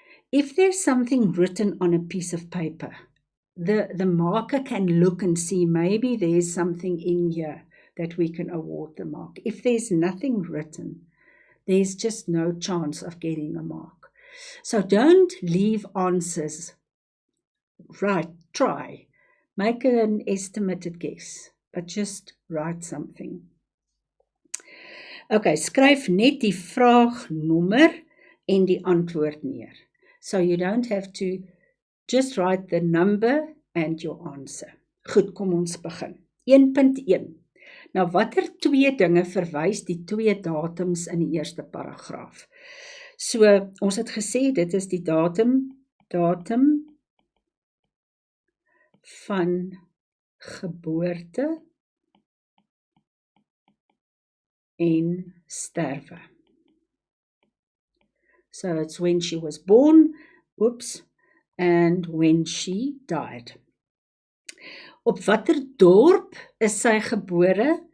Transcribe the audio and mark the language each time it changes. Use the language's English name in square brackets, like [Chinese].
[English] If there's something written on a piece of paper, the marker can look and see maybe there's something in here that we can award the mark. If there's nothing written, there's just no chance of getting a mark. So don't leave answers. Right, try. Make an estimated guess, but just write something. [Afrikaans] Okay, skryf net die vraagnommer en die antwoord neer. [English] So you don't have to just write the number and your answer. [Afrikaans] Goed, kom ons begin. 1.1. Nou watter twee dinge verwys die twee datums in die eerste paragraaf? So, ons het gesê dit is die datum van geboorte en sterwe. [English] So it's when she was born, and when she died. [Afrikaans] Op watter dorp is sy gebore?